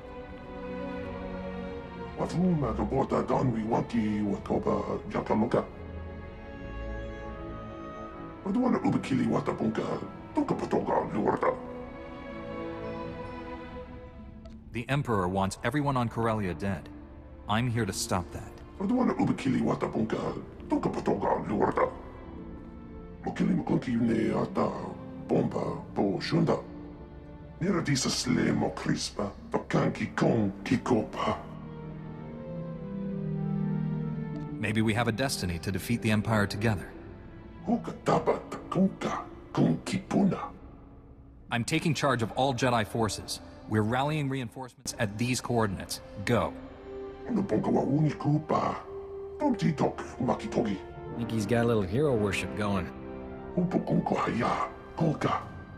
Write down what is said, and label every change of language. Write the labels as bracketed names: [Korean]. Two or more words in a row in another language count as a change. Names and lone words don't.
[English] Watuma the bota donwi wanki watoba jakamuka. Wadwana ubikili watapunka toka patoga luarda. The Emperor wants everyone on Corellia dead. I'm here to stop that. Wadwana ubikili watapunka toka patoga luarda. Mukili mkunki ne ata bomba po shunda. Niradisa slemo crispa, tokanki kon kikopa. Maybe we have a destiny to defeat the Empire together. Hukataba takunka kon kipuna. I'm taking charge of all Jedi forces. We're rallying reinforcements at these coordinates. Go. Nuponka wa unikupa. Tomti tok makitogi. Think he's got a little hero worship going. Upukunko haya, konka.